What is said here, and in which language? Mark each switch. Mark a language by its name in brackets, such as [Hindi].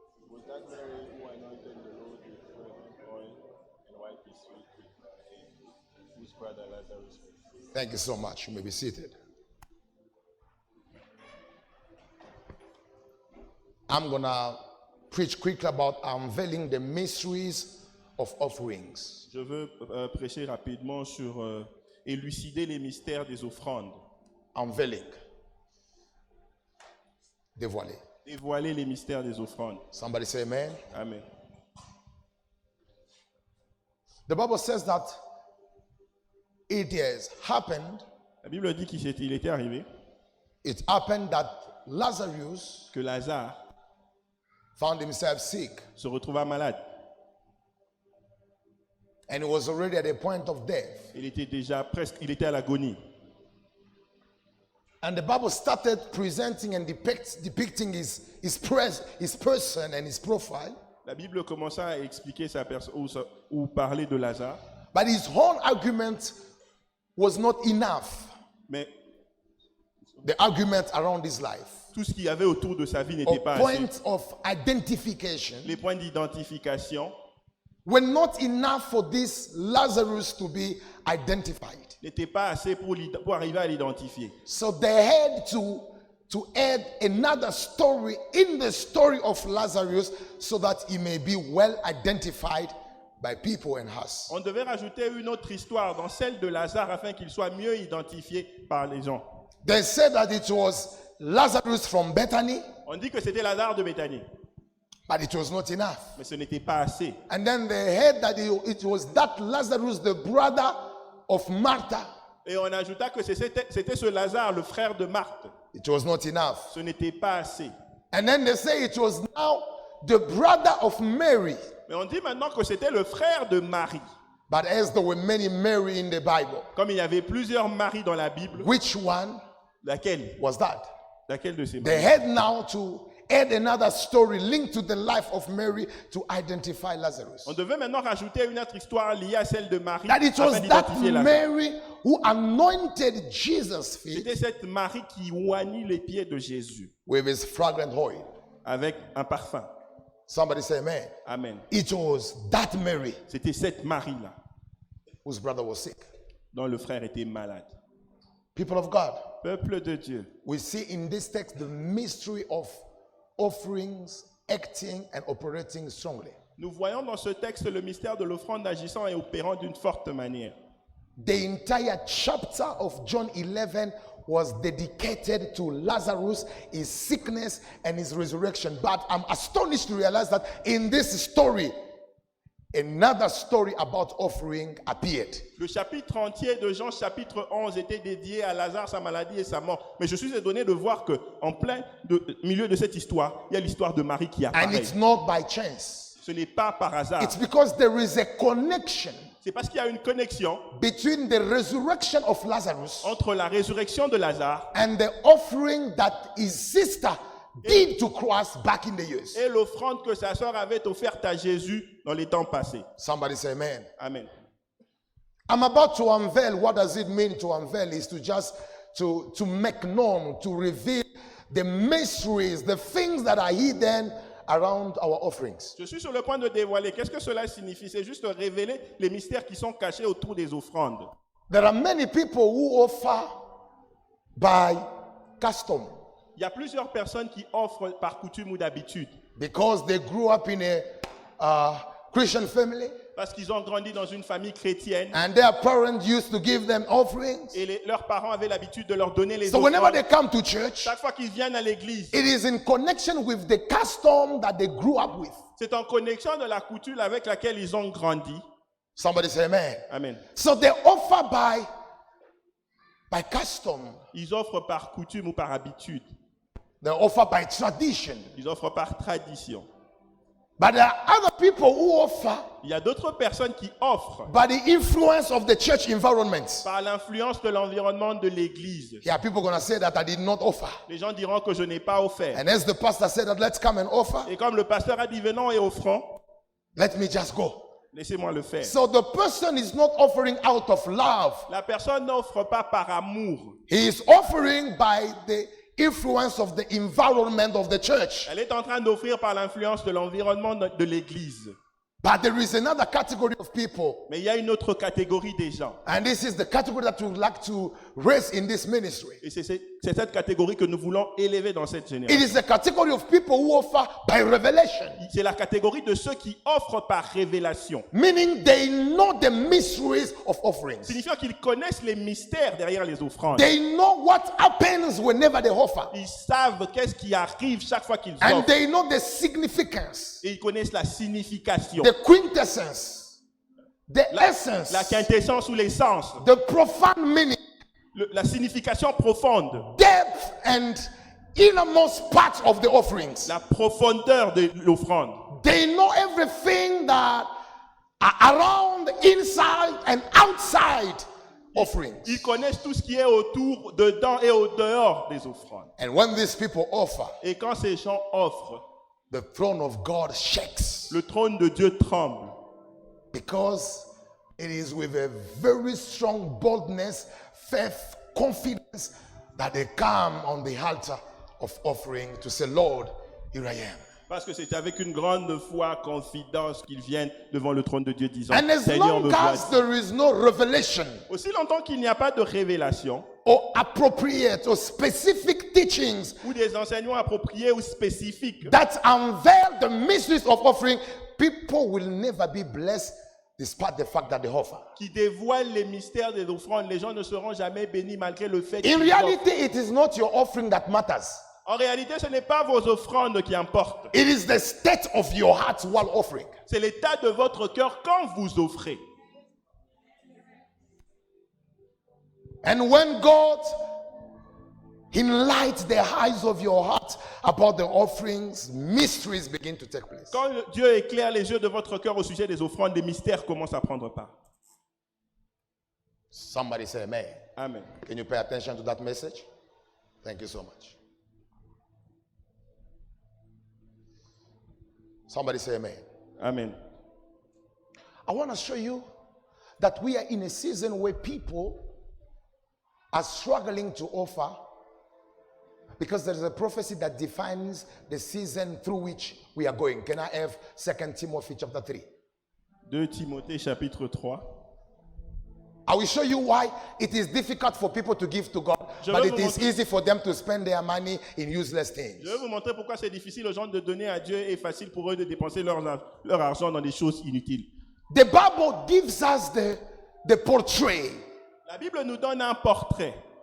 [English] Was that Mary who anointed the Lord with fragrant oil and wiped his feet with her hair, whose brother Lazarus was sick? Thank you so much. You may be seated. I'm going to preach quickly about unveiling the mysteries of offerings. [French] Je veux prêcher rapidement sur élucider les mystères des offrandes. [English] Unveiling. [French] Dévoiler. Dévoiler les mystères des offrandes. [English] Somebody say amen. Amen. The Bible says that it has happened. [French] La Bible dit qu'il était arrivé [English] It happened that Lazarus [French] que Lazare [English] found himself sick. [French] se retrouva malade. [English] And he was already at a point of death. [French] Il était à l'agonie. [English] And the Bible started presenting and depicting his person and his profile. [French] La Bible commença à expliquer sa personne ou parler de Lazare, [English] But his whole argument was not enough. [French] mais [English] The argument around his life. [French] tout ce qu'il y avait autour de sa vie n'était [English] Or [French] pas assez. [English] points of identification [French] Les points d'identification [English] were not enough for this Lazarus to be identified. [French] n'étaient pas assez pour arriver à l'identifier. [English] So they had to add another story in the story of Lazarus so that he may be well identified by people and us. [French] On devait rajouter une autre histoire dans celle de Lazare afin qu'il soit mieux identifié par les gens. [English] They said that it was Lazarus from Bethany, [French] On dit que c'était Lazare de Béthanie, [English] but it was not enough. [French] mais ce n'était pas assez. [English] And then they heard that it was that Lazarus, the brother of Martha. [French] Et on ajouta que c'était ce Lazare, le frère de Marthe. [English] It was not enough. [French] Ce n'était pas assez. [English] And then they say it was now the brother of Mary. [French] Mais on dit maintenant que c'était le frère de Marie. [English] But as there were many Mary in the Bible, [French] Comme il y avait plusieurs maris dans la Bible, [English] which one [French] laquelle [English] was that? [French] Laquelle de ces [English] They [French] maris? [English] had now to add another story linked to the life of Mary to identify Lazarus. [French] On devait maintenant rajouter une autre histoire liée à celle de Marie [English] That it was [French] afin [English] that [French] d'identifier Lazare. [English] Mary who anointed Jesus' [French] C'était [English] feet [French] cette Marie qui oignit les pieds de Jésus [English] with his fragrant oil. [French] avec un parfum. [English] Somebody say amen. Amen. It was that Mary [French] C'était cette Marie-là [English] whose brother was sick. [French] dont le frère était malade. [English] People of God, [French] Peuple de Dieu, [English] we see in this text the mystery of offerings acting and operating strongly. [French] nous voyons dans ce texte le mystère de l'offrande agissant et opérant d'une forte manière. [English] The entire chapter of John 11 was dedicated to Lazarus, his sickness, and his resurrection. But I'm astonished to realize that in this story, another story about offering appeared. [French] Le chapitre entier de Jean, chapitre 11, était dédié à Lazare, sa maladie et sa mort. Mais je suis étonné de voir qu'en plein milieu de cette histoire, il y a l'histoire de Marie qui [English] And [French] apparaît. [English] it's not by chance. [French] Ce n'est pas par hasard. [English] It's because there is a connection [French] C'est parce qu'il y a une connexion [English] between the resurrection of Lazarus [French] entre la résurrection de Lazare [English] and the offering that his sister did to Christ back in the years. [French] et l'offrande que sa sœur avait offerte à Jésus dans les temps passés. [English] Somebody say amen. Amen. I'm about to unveil. What does it mean to unveil? Is to just to make known, to reveal the mysteries, the things that are hidden around our offerings. [French] Je suis sur le point de dévoiler. Qu'est-ce que cela signifie? C'est juste révéler les mystères qui sont cachés autour des offrandes. [English] There are many people who offer by custom [French] Il y a plusieurs personnes qui offrent par coutume ou d'habitude [English] because they grew up in a Christian family, [French] parce qu'ils ont grandi dans une famille chrétienne [English] and their parents used to give them offerings. [French] et leurs parents avaient l'habitude de leur donner les [English] So whenever [French] offrandes. [English] they come to church, [French] Chaque fois qu'ils viennent à l'église, [English] it is in connection with the custom that they grew up with. [French] c'est en connexion de la coutume avec laquelle ils ont grandi. [English] Somebody say amen. Amen. So they offer by custom. [French] Ils offrent par coutume ou par habitude. [English] They offer by tradition. [French] Ils offrent par tradition. [English] But there are other people who offer [French] Il y a d'autres personnes qui offrent [English] by the influence of the church environment. [French] par l'influence de l'environnement de l'église. [English] Yeah, people are going to say that I did not offer. [French] Les gens diront que je n'ai pas offert. [English] And as the pastor said that let's come and offer, [French] Et comme le pasteur a dit venons et offrons, [English] let me just go. [French] laissez-moi le faire. [English] So the person is not offering out of love. [French] La personne n'offre pas par amour. [English] He is offering by the influence of the environment of the church. [French] Elle est en train d'offrir par l'influence de l'environnement de l'église. [English] But there is another category of people, [French] Mais il y a une autre catégorie des gens. [English] and this is the category that we would like to raise in this ministry. [French] Et c'est cette catégorie que nous voulons élever dans cette génération. [English] is the category of people who offer by revelation, [French] C'est la catégorie de ceux qui offrent par révélation. [English] meaning they know the mysteries of offerings. [French] Signifiant qu'ils connaissent les mystères derrière les offrandes. [English] They know what happens whenever they offer, [French] Ils savent qu'est-ce qui arrive chaque fois qu'ils [English] and [French] offrent. [English] they know the significance, [French] Et ils connaissent la signification. [English] the quintessence, the [French] La [English] essence, [French] quintessence ou l'essence. [English] the profound meaning, [French] La signification profonde. [English] depth, and innermost part of the offerings. [French] La profondeur de l'offrande. [English] They know everything that are around, inside, and outside offerings. [French] Ils connaissent tout ce qui est autour, dedans et au dehors des offrandes. [English] And when these people offer, [French] Et quand ces gens offrent, [English] the throne of God shakes, [French] le trône de Dieu tremble. [English] because it is with a very strong boldness, faith, confidence that they come on the altar of offering to say, Lord, here I am. [French] Parce que c'est avec une grande foi, confidence qu'ils viennent devant le trône de Dieu disant, [English] And as [French] Seigneur, me [English] long as [French] voici. [English] there is no revelation [French] Aussi longtemps qu'il n'y a pas de révélation [English] or appropriate or specific teachings [French] ou des enseignements appropriés ou spécifiques [English] that unveil the mysteries of offering, people will never be blessed despite the fact that they offer. [French] qui dévoilent les mystères des offrandes, les gens ne seront jamais bénis malgré le fait [English] In [French] qu'ils [English] reality, [French] offrent. [English] it is not your offering that matters. [French] En réalité, ce n'est pas vos offrandes qui importent. [English] It is the state of your heart while offering. [French] C'est l'état de votre cœur quand vous offrez. [English] And when God enlightens the eyes of your heart about the offerings, mysteries begin to take place. [French] Quand Dieu éclaire les yeux de votre cœur au sujet des offrandes, des mystères commencent à prendre part. [English] Somebody say amen. Amen. Can you pay attention to that message? Thank you so much. Somebody say amen. Amen. I want to show you that we are in a season where people are struggling to offer, because there is a prophecy that defines the season through which we are going. Can I have 2 Timothy chapter 3? [French] 2 Timothée chapitre 3. [English] I will show you why it is difficult for people to give to God, [French] Je [English] but [French] vais [English] it [French] vous [English] is [French] montrer- [English] easy for them to spend their money in useless things. [French] Je vais vous montrer pourquoi c'est difficile aux gens de donner à Dieu et facile pour eux de dépenser leur argent dans des choses inutiles. [English] The Bible gives us the portrait [French] La Bible nous donne un portrait